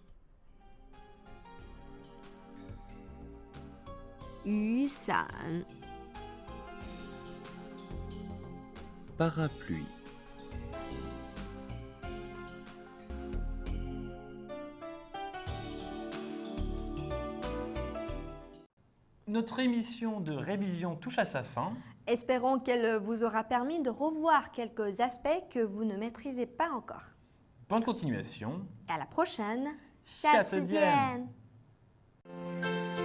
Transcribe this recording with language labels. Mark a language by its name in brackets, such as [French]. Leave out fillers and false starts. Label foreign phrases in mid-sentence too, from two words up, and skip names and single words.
[Chinese] 雨伞、 [French] parapluie, Notre émission de révision touche à sa fin. Espérons qu'elle vous aura permis de revoir quelques aspects que vous ne maîtrisez pas encore. Bonne continuation. Et à la prochaine. [Chinese] 下次见。下次见